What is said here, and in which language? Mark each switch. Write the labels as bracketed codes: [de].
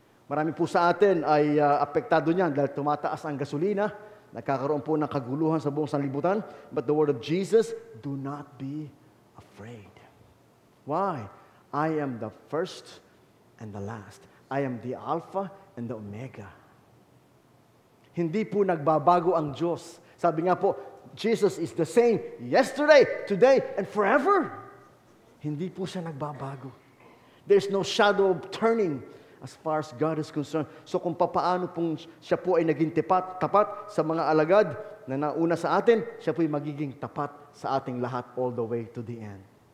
[tl] Marami po sa atin ay apektado niyan dahil tumataas ang gasolina, nagkakaroon po ng kaguluhan sa buong sanlibutan. [en] But the word of Jesus, do not be afraid. Why? I am the first and the last. I am the Alpha and the Omega. [tl] Hindi po nagbabago ang Diyos. Sabi nga po, [en] Jesus is the same yesterday, today, and forever. [tl] Hindi po siya nagbabago. [en] There's no shadow of turning as far as God is concerned. [tl] So kung papaano pong siya po ay naging tapat sa mga alagad na nauna sa atin, siya po ay magiging tapat sa ating lahat [en] all the way to the end.